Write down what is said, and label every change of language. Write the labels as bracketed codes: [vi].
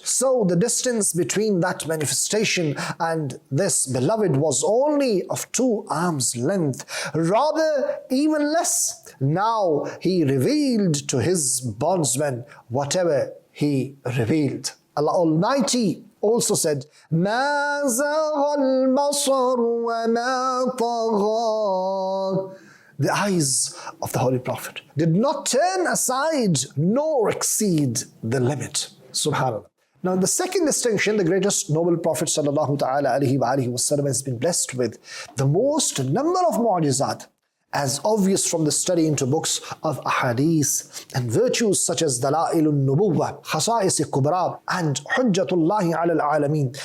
[en] So the distance between that manifestation and this beloved was only of 2 arms length, rather even less. Now he revealed to his bondsman whatever he revealed. Allah Almighty also said, [ar] مَا زَاغَ الْبَصَرُ وَمَا طَغَى. [en] The eyes of the Holy Prophet did not turn aside nor exceed the limit. Subhanallah. Now the second distinction, the greatest noble Prophet sallallahu ta'ala alayhi wa alihi wasallam has been blessed with the most number of mu'jizat, as obvious from the study into books of ahadith and virtues such as Dalailun Nubuwwah, Khasa'is Kubra and Hujjatullahi ala al-Alameen.